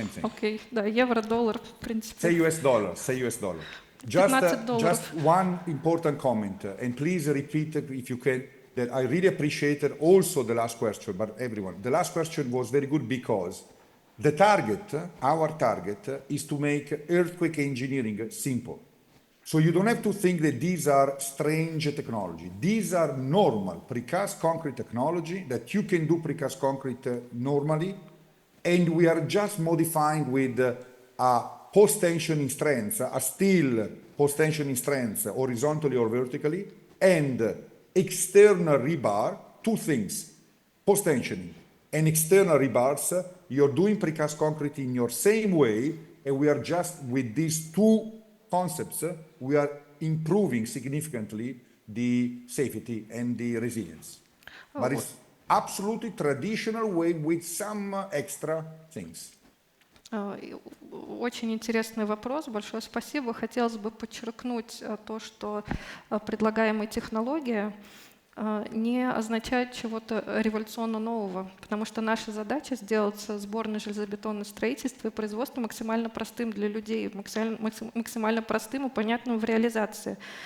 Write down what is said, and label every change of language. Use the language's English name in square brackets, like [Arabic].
[Russian] Окей, да, евро, доллар, в принципе. [English] Say US dollar. Just one important comment, and please repeat it if you can, that I really appreciated also the last question, but everyone. The last question was very good because the target, our target, is to make earthquake engineering simple. So you don't have to think that these are strange technology. These are normal precast concrete technology that you can do precast concrete normally, and we are just modifying with a post-tensioning strength, a steel post-tensioning strength, horizontally or vertically, and external rebar, two things, post-tensioning and external rebars. You're doing precast concrete in your same way, and we are just with these two concepts, we are improving significantly the safety and the resilience. But it's absolutely traditional way with some extra things. [Russian] Очень интересный вопрос, большое спасибо. Хотелось бы подчеркнуть то, что предлагаемая технология не означает чего-то революционно нового, потому что наша задача сделать сборное железобетонное строительство и производство максимально простым для людей, максимально простым и понятным в реализации.